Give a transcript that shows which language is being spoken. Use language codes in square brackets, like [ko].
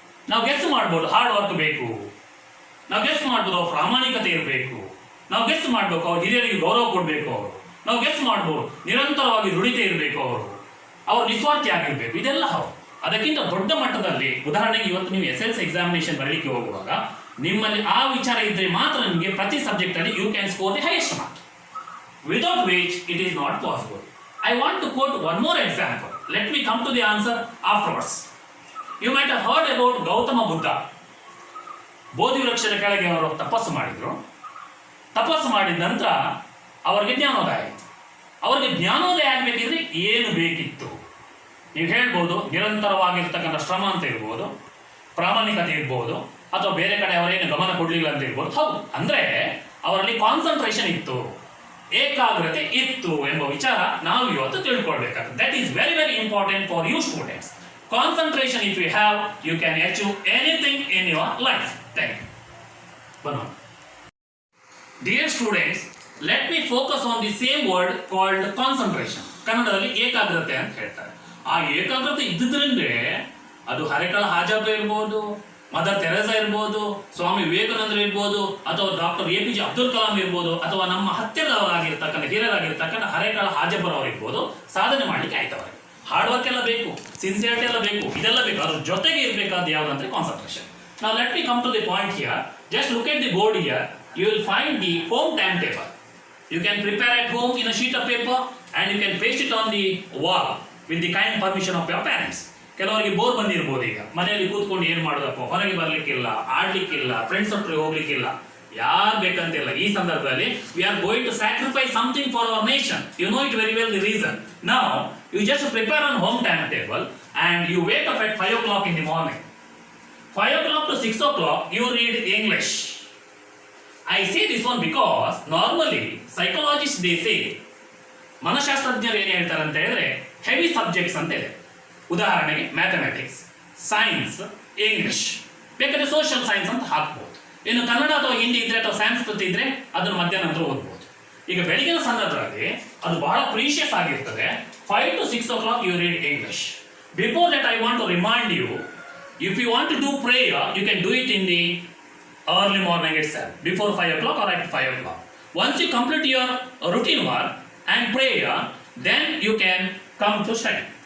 [kn] ನಾವು ಗೆಸ್ ಮಾಡ್ಬೋದು, hard work ಬೇಕು, ನಾವು ಗೆಸ್ ಮಾಡ್ಬೋದು ಅವ್ರ ಪ್ರಾಮಾಣಿಕತೆ ಇರಬೇಕು, ನಾವು ಗೆಸ್ ಮಾಡ್ಬೇಕು ಅವ್ರ ಹಿರಿಯರಿಗೆ ಗೌರವ ಕೊಡಬೇಕು, ನಾವು ಗೆಸ್ ಮಾಡ್ಬೋದು ನಿರಂತರವಾಗಿ ದುಡಿತೇ ಇರಬೇಕು, ಅವರು ನಿಸ್ವಾರ್ಥಿ ಆಗಿರ್ಬೇಕು, ಇದೆಲ್ಲ ಹೌದು. ಅದಕ್ಕಿಂತ ದೊಡ್ಡ ಮಟ್ಟದಲ್ಲಿ, ಉದಾಹರಣೆಗೆ ಇವತ್ತು ನೀವು SLC ಎಕ್ಸಾಮಿನೇಷನ್ ಬರೀಲಿಕ್ಕೆ ಹೋಗುವಾಗ ನಿಮ್ಮಲ್ಲಿ ಆ ವಿಚಾರ ಇದ್ರೆ ಮಾತ್ರ ನಿಮಗೆ ಪ್ರತಿ ಸಬ್ಜೆಕ್ಟ್ ಅಲ್ಲಿ [en] You can score the highest mark, without which it is not possible. I want to quote one more example. Let me come to the answer afterwards. You might have heard about Gautama Buddha. [kn] ಬೋಧಿ ವೃಕ್ಷದ ಕೆಳಗೆ ಅವರು ತಪಸ್ಸು ಮಾಡಿದ್ರು. ತಪಸ್ಸು ಮಾಡಿದ ನಂತರ ಅವರಿಗೆ ಜ್ಞಾನೋದಯ ಆಯಿತು. ಅವರಿಗೆ ಜ್ಞಾನೋದಯ ಆಗಬೇಕಿದ್ರೆ ಏನು ಬೇಕಿತ್ತು? ನೀವು ಹೇಳ್ಬೋದು, ನಿರಂತರವಾಗಿರ್ತಕ್ಕಂಥ ಶ್ರಮ ಅಂತ ಇರ್ಬೋದು, ಪ್ರಾಮಾಣಿಕತೆ ಇರ್ಬೋದು, ಅಥವಾ ಬೇರೆ ಕಡೆ ಅವರೇನು ಗಮನ ಕೊಡಲಿಲ್ಲ ಅಂತ ಇರ್ಬೋದು. ಹೌದು, ಅಂದ್ರೆ ಅವರಲ್ಲಿ ಕಾನ್ಸಂಟ್ರೇಷನ್ ಇತ್ತು, ಏಕಾಗ್ರತೆ ಇತ್ತು ಎಂಬ ವಿಚಾರ ನಾವು ಇವತ್ತು ತಿಳ್ಕೊಳ್ಬೇಕಾಗುತ್ತೆ. [en] That is very very important for you students. Concentration if you have, you can achieve anything in your life. Thank you. Banana. Dear students, let me focus on the same word called concentration. [kn] ಕನ್ನಡದಲ್ಲಿ ಏಕಾಗ್ರತೆ ಅಂತ ಹೇಳ್ತಾರೆ. ಆ ಏಕಾಗ್ರತೆ ಇದ್ದಿದ್ರಿಂದ ಅದು ಹರೇಕಳ ಹಾಜಬ್ಬ ಇರ್ಬೋದು, mother Teresa ಇರ್ಬೋದು, ಸ್ವಾಮಿ ವಿವೇಕಾನಂದರು ಇರ್ಬೋದು, ಅಥವಾ ಡಾಕ್ಟರ್ APJ ಅಬ್ದುಲ್ ಕಲಾಂ ಇರ್ಬೋದು, ಅಥವಾ ನಮ್ಮ ಹತ್ತಿರದವರಾಗಿರ್ತಕ್ಕಂಥ ಹಿರಿಯರಾಗಿರ್ತಕ್ಕಂಥ ಹರೇಕಳ ಹಾಜಬ್ಬರವರು ಇರ್ಬೋದು, ಸಾಧನೆ ಮಾಡ್ಲಿಕ್ಕೆ ಆಯ್ತವ್ರೆ. ಹಾರ್ಡ್ ವರ್ಕ್ ಎಲ್ಲ ಬೇಕು, ಸಿನ್ಸಿಯರಿಟಿ ಎಲ್ಲ ಬೇಕು, ಇದೆಲ್ಲ ಬೇಕು. ಅದ್ರ ಜೊತೆಗೆ ಇರಬೇಕಾದ ಯಾವುದಂದ್ರೆ concentration. [en] Now let me come to the point here. Just look at the board here. You will find the home timetable. You can prepare at home in a sheet of paper and you can paste it on the wall with the kind permission of your parents. [kn] ಕೆಲವರಿಗೆ bore ಬಂದಿರ್ಬೋದು, ಈಗ ಮನೆಯಲ್ಲಿ ಕೂತ್ಕೊಂಡು ಏನ್ ಮಾಡೋದಪ್ಪ, ಹೊರಗೆ ಬರ್ಲಿಕ್ಕಿಲ್ಲ, ಆಡ್ಲಿಕ್ಕಿಲ್ಲ, friends ಹತ್ರ ಹೋಗ್ಲಿಕ್ಕಿಲ್ಲ, ಯಾರು ಬೇಕಂತಿಲ್ಲ. ಈ ಸಂದರ್ಭದಲ್ಲಿ [en] we are going to sacrifice something for our nation. You know it very well the reason. Now you just prepare on home timetable and you wake up at 5 o'clock in the morning. 5 o'clock to 6 o'clock you read English. I say this one because normally psychologists they say, [kn] ಮನಶಾಸ್ತ್ರಜ್ಞರು ಏನು ಹೇಳ್ತಾರೆ ಅಂತ ಹೇಳಿದ್ರೆ heavy subjects ಅಂತ ಇದೆ. ಉದಾಹರಣೆಗೆ mathematics, science, English, ಬೇಕಾದ್ರೆ social science ಅಂತ ಹಾಕ್ಬೋದು. ಇನ್ನು ಕನ್ನಡ ಅಥವಾ ಹಿಂದಿ ಇದ್ರೆ ಅಥವಾ ಸಂಸ್ಕೃತ ಇದ್ರೆ ಅದನ್ನು ಮಧ್ಯಾಹ್ನ ನಂತರ ಓದ್ಬೋದು. ಈಗ ಬೆಳಗಿನ ಸಂದರ್ಭದಲ್ಲಿ ಅದು ಬಹಳ ಪ್ರೀಶಿಯಸ್ ಆಗಿರ್ತದೆ. [en] 5 to 6 o'clock you read English. Before that I want to remind you, if you want to do prayer you can do it in the early morning itself, before 5 o'clock or at 5 o'clock. Once you complete your routine work and prayer, then you can come to study.